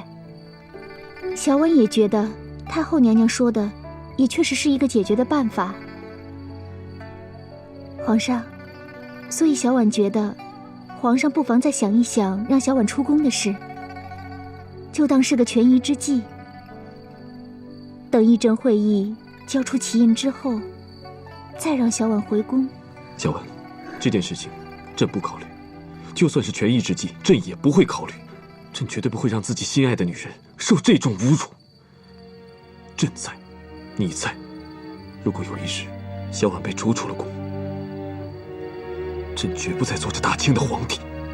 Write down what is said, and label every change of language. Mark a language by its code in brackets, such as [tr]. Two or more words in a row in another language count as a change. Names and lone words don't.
[zh] 小婉也覺得太后娘娘說的也確實是一個解決的辦法。皇上，所以小婉覺得皇上不妨再想一想讓小婉出宮的事，就當是個權宜之計。等議政會議交出奇印之後，再让小婉回宫。小婉，这件事情朕不考虑，就算是权宜之计，朕也不会考虑。朕绝对不会让自己心爱的女人受这种侮辱。朕在，你在。如果有一日小婉被逐出了宫，朕绝不再做这大清的皇帝。